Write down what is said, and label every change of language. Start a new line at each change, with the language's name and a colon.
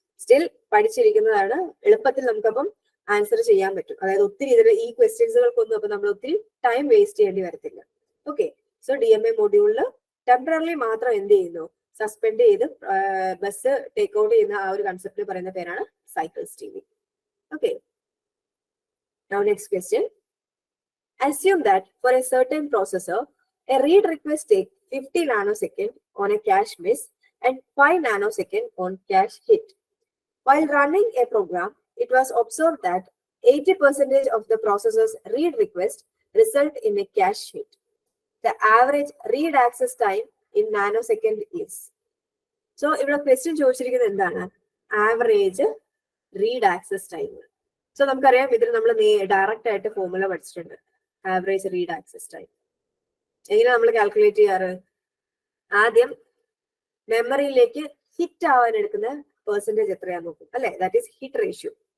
Malayalam: Still പഠിച്ചിരിക്കുന്നതാണ്, എളുപ്പത്തിൽ നമുക്കപ്പം answer ചെയ്യാൻ പറ്റും. അതായത് ഒത്തിരി ഇതിൽ ഈ ക്വസ്റ്റ്യൻസുകൾക്കൊന്നും അപ്പൊ നമ്മൾ ഒത്തിരി ടൈം വേസ്റ്റ് ചെയ്യേണ്ടി വരത്തില്ല. ഓക്കെ, സോ DMA മൊഡ്യൂളിൽ ടെമ്പററി മാത്രം എന്ത് ചെയ്യുന്നു, സസ്പെൻഡ് ചെയ്ത് ബസ് ടേക്ക് ഔട്ട് ചെയ്യുന്ന ആ ഒരു കൺസെപ്റ്റ് പറയുന്ന പേരാണ് cycle stealing.
English: Okay, now next question. Assume that for a certain processor, a read request takes 50 nanosecond on a cache miss and 5 nanosecond on cache hit. While running a program, it was observed that 80% of the processor's read request result in a cache hit. The average read access time in nanosecond is.
Malayalam: So, ഇവിടെ question ചോദിച്ചിരിക്കുന്നത് എന്താണ്, average read access time. So നമുക്കറിയാം ഇതിൽ നമ്മൾ direct ആയിട്ട് formula പഠിച്ചിട്ടുണ്ട്, average read access time. എങ്ങനെ നമ്മൾ കാൽക്കുലേറ്റ് ചെയ്യാറ്? ആദ്യം മെമ്മറിയിലേക്ക് ഹിറ്റ് ആവാൻ എടുക്കുന്ന പെർസെന്റേജ് എത്രയാ നോക്കും, അല്ലെ?
English: that is
Malayalam: hit ratio.